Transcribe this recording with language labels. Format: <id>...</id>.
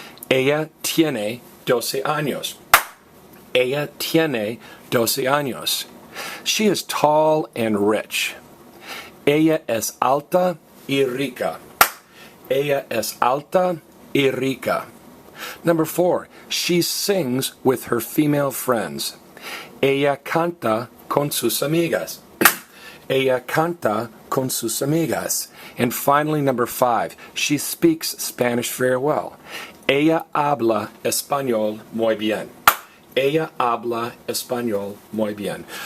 <es>Ella tiene 12 años. Ella tiene 12 años.</es> <en>She is tall and rich.</en> <es>Ella es alta y rica. Ella es alta y rica.</es> <en>Number four, she sings with her female friends.</en> <es>Ella canta con sus amigas. Ella canta con sus amigas.</es> <en>And finally, number five, she speaks Spanish very well.</en> <es>Ella habla español muy bien. Ella habla español muy bien.</es>